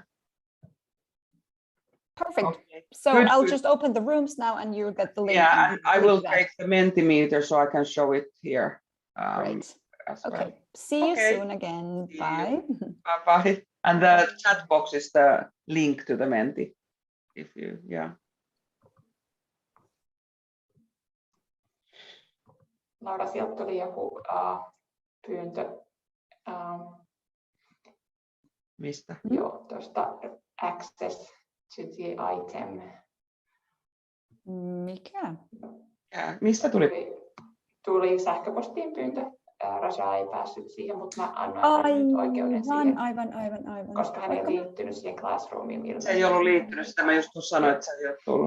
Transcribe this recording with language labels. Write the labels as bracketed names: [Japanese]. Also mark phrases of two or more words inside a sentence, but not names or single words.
[English] Perfect. Okay. So I'll just open the rooms now and you'll get the link. Yeah, I will take the Mentimeter so I can show it here. Great. Okay. Well. See you soon again. Bye. Bye. And the chat box is the link to the Menti. [Finnish] Laura, sieltä tuli joku pyyntö. Mistä? Joo, tuosta [English] access to the item. [Finnish] Mikä? Mistä tuli? Tuli sähköpostiin pyyntö. Raja ei päässyt siihen, mutta mä annoin nyt oikeuden siihen. Aivan. Koska hän ei liittynyt siihen Classroomiin. Se ei ollut liittynyt sitä. Mä just sanoin, että se ei ole tullut.